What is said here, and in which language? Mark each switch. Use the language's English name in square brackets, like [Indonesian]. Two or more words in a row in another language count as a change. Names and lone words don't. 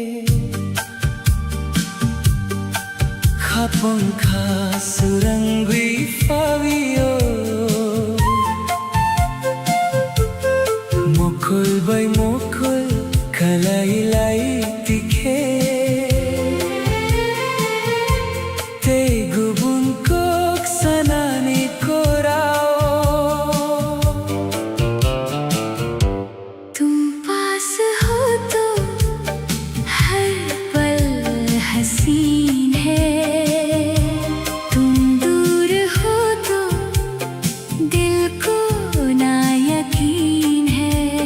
[Kok Borok] Khapong kha surangwi fawio Mokul bay mokul kalay lay tike Te gubun kok sanani korao [Hindi] तुम पास हो तो हर पल हसीन है, तुम दूर हो तो दिल को ना यकीन है।